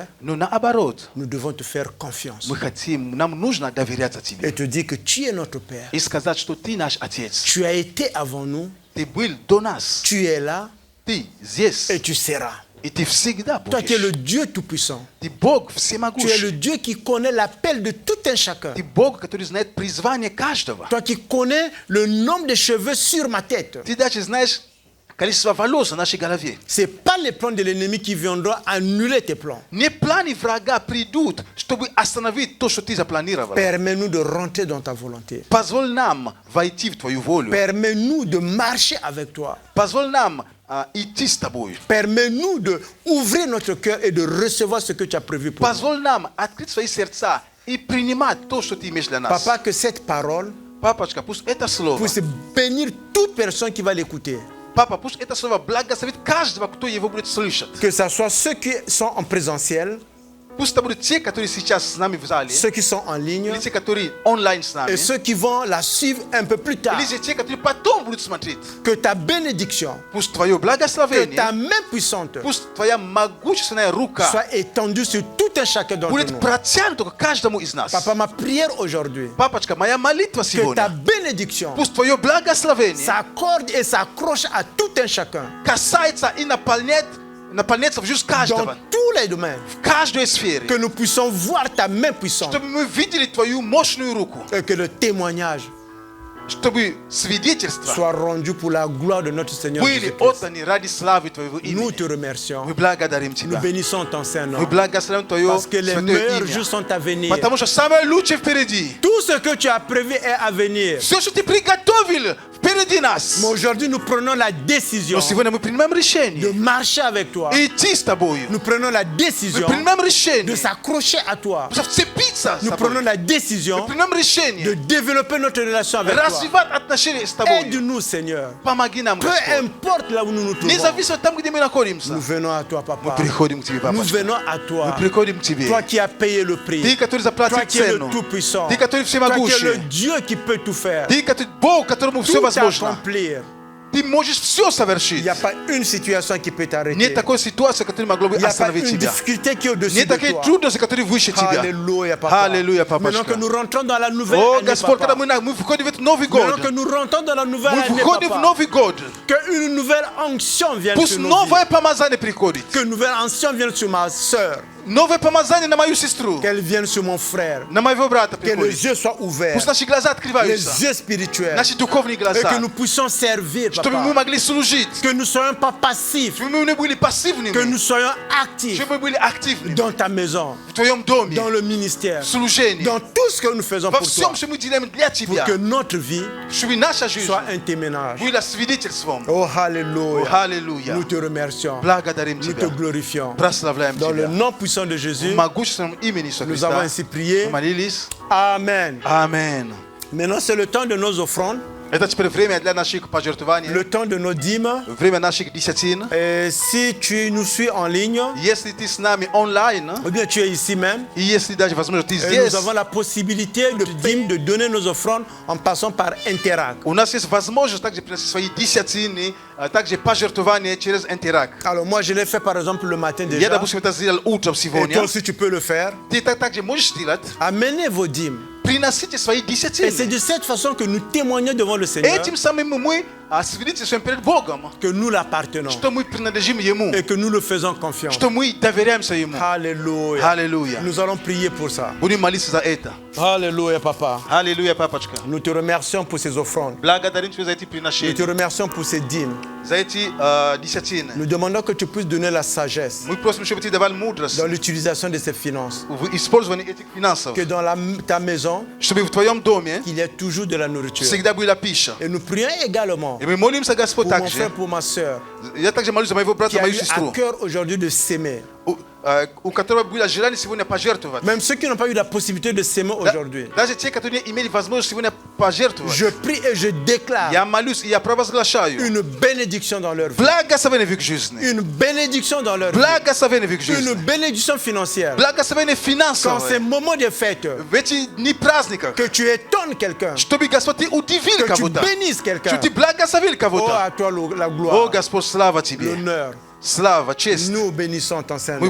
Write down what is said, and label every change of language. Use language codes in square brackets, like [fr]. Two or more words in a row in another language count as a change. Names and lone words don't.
[ru] Но наоборот, [fr] nous devons te faire confiance [ru] мы хотим, нам нужно доверяться Тебе. [fr] et te dire que tu es notre Père. [ru] И сказать, что Ты наш Отец. [fr] Tu as été avant nous, [ru] Ты был до нас. [fr] tu es là [ru] Ты здесь. [fr] et tu seras. [ru] И Ты всегда [fr] Toi qui es le [ru] будешь. [fr] Dieu Tout-Puissant, [ru] Ты Бог [fr] tu es le [ru] всемогущий. [fr] Dieu qui connaît l'appel de tout un chacun. [ru] Ты Бог, который знает призвание каждого. [fr] Toi qui connais le nombre de cheveux sur ma tête. [ru] Ты даже знаешь количество волос на нашей голове. [fr] Ce n'est pas les plans de l'ennemi qui viendront annuler tes plans. [ru] Не планы врага придут, чтобы остановить то, что ты запланировал. [fr] Permets-nous de rentrer dans ta volonté. [ru] Позволь нам войти в Твою волю. [fr] Permets-nous de marcher avec toi. [ru] Позволь нам идти с Тобой. [fr] Permets-nous d'ouvrir notre cœur et de recevoir ce que tu as prévu pour nous. [ru] Позволь нам открыть свои сердца и принимать то, что Ты имеешь для нас. [fr] Papa, que cette parole [ru] Папочка, пусть это слово, [fr] puisse bénir toute personne qui va l'écouter. [ru] Папа, пусть это слово благословит каждого, кто его будет слышать. [fr] Que ce soit ceux qui sont en présentiel, [ru] Пусть это будут те, которые сейчас с нами в зале, [fr] ceux qui sont en ligne [ru] или те, которые онлайн с нами, [fr] et ceux qui vont la suivre un peu plus tard. [ru] или же те, которые потом будут смотреть. [fr] Que ta bénédiction, [ru] Пусть Твое [fr] que [ru] благословение, [fr] ta main puissante [ru] пусть Твоя могущественная рука [fr] soit étendue sur tout un chacun d'entre [ru] будет [fr] nous. [ru] протянута к каждому из нас. [fr] Papa, ma prière aujourd'hui, [ru] Папочка, моя молитва [fr] que ta [ru] сегодня, [fr] bénédiction [ru] пусть Твое благословение [fr] s'accorde et s'accroche à tout un chacun. [ru] касается и наполняет na planeta juste каждого. [fr] dans tous les domaines. [ru] В каждой сфере. [fr] Que nous puissions voir ta main puissante. [ru] Чтобы мы видели твою мощную руку. [fr] Et que le témoignage [ru] Чтобы свидетельства [fr] soit rendu pour la gloire de notre Seigneur [ru] были [fr] Jésus-Christ. [ru] отданы ради славы твоего [fr] Nous te [ru] имени. [fr] remercions. [ru] Мы благодарим [fr] Nous [ru] тебя. [fr] bénissons ton Saint-Nom. [ru] Мы благословим твое [fr] Parce que les [ru] святое [fr] meilleurs jours [ru] имя. [fr] sont à venir. [ru] Потому что самое лучшее впереди. [fr] Tout ce que tu as prévu est à venir. [ru] Все, что ты приготовил, впереди нас. [fr] Mais aujourd'hui, nous prenons la décision [ru] Но сегодня мы принимаем [fr] de [ru] решение [fr] marcher avec toi. [ru] идти с тобою. [fr] Nous prenons la [ru] Мы [fr] décision [ru] принимаем [fr] de [ru] решение [fr] s'accrocher à toi. [ru] вцепиться с [fr] Nous [ru] тобой. [fr] prenons la [ru] Мы [fr] décision [ru] принимаем [fr] de [ru] решение [fr] développer notre relation avec toi. [ru] развивать отношения с тобой. [fr] Aide-nous, Seigneur. [ru] Помоги нам, [fr] Peu [ru] Господь. [fr] importe là où nous nous trouvons, [ru] Независимо от там, где мы находимся. [fr] nous venons à toi, [ru] Мы [fr] Papa. [ru] приходим к тебе, [fr] Nous [ru] папочка. [fr] venons à [ru] Мы [fr] toi. [ru] приходим к тебе. [fr] Toi qui as payé le [ru] Ты, [fr] prix. [ru] который [fr] Toi [ru] заплатил [fr] qui es le [ru] цену. [fr] Tout-Puissant. [ru] Ты, который [fr] Toi qui es le [ru] всемогущий. [fr] Dieu qui peut tout faire. [ru] Ты, который Бог, которому все [fr] Tout [ru] возможно. [fr] accomplir. [ru] Ты можешь все [fr] Il [ru] совершить. [fr] n'y a pas une situation qui peut t'arrêter. [ru] Нет такой ситуации, которая могла бы [fr] Il n'y a pas [ru] остановить [fr] une [ru] тебя. [fr] difficulté qui est au-dessus [ru] Нет [fr] de [ru] такой [fr] toi. [ru] трудности, которая выше тебя. [fr] Alléluia, Papa. [ru] Аллилуйя, [fr] Maintenant [ru] папочка. [fr] que nous rentrons dans la nouvelle [ru] О, [fr] année, [ru] Господь, когда [fr] Papa. [ru] мы входим в этот Новый год, [fr] Maintenant que nous rentrons dans la nouvelle [ru] мы [fr] année, [ru] входим в [fr] Papa. [ru] Новый год, [fr] Que une nouvelle onction vienne [ru] пусть [fr] sur nos [ru] новое [fr] vies. [ru] помазание приходит. [fr] Que une nouvelle onction vienne sur ma soeur. [ru] Новое помазание на мою сестру, [fr] Qu'elle vienne sur mon frère. [ru] на моего брата [fr] Que les [ru] приходит. [fr] yeux soient ouverts. [ru] Пусть наши глаза [fr] Les [ru] открываются, [fr] yeux spirituels. [ru] наши духовные [fr] Et [ru] глаза, [fr] que nous puissions servir, [ru] чтобы мы [fr] Papa. [ru] могли служить, [fr] Que nous ne soyons pas passifs. [ru] чтобы мы не были пассивными, [fr] Que nous soyons actifs [ru] чтобы мы были активными [fr] dans ta maison, [ru] в твоем доме, [fr] dans le ministère, [ru] в служении, [fr] dans tout ce que nous faisons [ru] во [fr] pour toi. [ru] всем, что мы делаем для [fr] Pour [ru] тебя, [fr] que notre vie [ru] чтобы наша жизнь [fr] soit un témoignage. [ru] была свидетельством. [fr] Oh, [ru] О, [fr] Alléluia. [ru] аллилуйя. [fr] Nous te remercions. [ru] Благодарим [fr] Nous te [ru] тебя, [fr] glorifions. [ru] прославляем [fr] Dans le [ru] тебя. [fr] nom puissant de [ru] В [fr] Jésus, [ru] могущественном имени Иисуса [fr] nous avons [ru] Христа [fr] ainsi prié. [ru] мы молились. [fr] Amen. [ru] Аминь. [fr] Maintenant, c'est le temps de nos offrandes, [ru] Это теперь время для наших пожертвований, [fr] le temps de nos dîmes. [ru] время наших десятин. [fr] Et si tu nous suis en ligne, [ru] Если ты с нами онлайн, [fr] ou bien tu es ici même, [ru] и если даже, возможно, ты [fr] et [ru] здесь, [fr] nous avons la possibilité de dîmes, de donner nos offrandes en passant par Interact. [ru] у нас есть возможность также приносить свои десятины, а также пожертвования через Интеракт. [fr] Alors moi, je l'ai fait par exemple le matin [ru] Я, [fr] déjà. [ru] допустим, это сделал утром [fr] Et toi [ru] сегодня. [fr] aussi, tu peux le faire. [ru] Ты так также можешь сделать. [fr] Amenez vos dîmes. [ru] Приносите свои [fr] Et c'est [ru] десятины. [fr] de cette façon que nous témoignons devant le Seigneur [ru] Этим самым мы свидетельствуем перед Богом, [fr] que nous l'appartenons [ru] что мы принадлежим Ему, [fr] et que nous le faisons confiance. [ru] что мы доверяемся Ему. [fr] Alléluia. [ru] Аллилуйя. [fr] Nous allons prier pour ça. [ru] Будем молиться за это. [fr] Alléluia, Papa. [ru] Аллилуйя, папочка. [fr] Nous te remercions pour ces offrandes. [ru] Благодарим Тебя за эти [fr] Nous te [ru] приношения, [fr] remercions pour ces dîmes. [ru] за эти десятины. [fr] Nous demandons que tu puisses donner la sagesse [ru] Мы просим, чтобы Ты давал мудрость [fr] dans l'utilisation de ces finances. [ru] в использовании этих финансов, [fr] Que dans ta maison, [ru] чтобы в Твоем доме [fr] qu'il y ait toujours de la nourriture. [ru] всегда была пища. [fr] Et nous prions également [ru] И мы молимся, Господь, [fr] pour mon [ru] также. [fr] frère, pour ma soeur, [ru] Я также молюсь за моего брата, [fr] qui a [ru] мою [fr] eu à [ru] сестру, [fr] cœur aujourd'hui de s'aimer. [ru] у которого было желание сегодня пожертвовать. [fr] Même ceux qui n'ont pas eu la possibilité de s'aimer aujourd'hui. [ru] Даже те, которые не имели возможность сегодня пожертвовать. [fr] Je prie et je déclare [ru] Я молюсь и я провозглашаю [fr] une bénédiction dans leur vie. [ru] благословение в их жизни. [fr] Une bénédiction dans leur vie. [ru] Благословение в их [fr] Une [ru] жизни. [fr] bénédiction financière. [ru] Благословение [fr] Quand ces [ru] финансовое. [fr] moments de fête, [ru] В эти дни праздников. [fr] que tu étonnes quelqu'un, [ru] Чтобы, Господь, Ты удивил [fr] que tu [ru] кого-то. [fr] bénisses quelqu'un. [ru] Чтобы Ты благословил [fr] Oh, [ru] кого-то. [fr] à toi la [ru] О, [fr] gloire, [ru] Господь, слава Тебе. [fr] l'honneur. [ru] Слава, честь. [fr] Nous bénissons ton [ru] Мы [fr] Saint-Nom.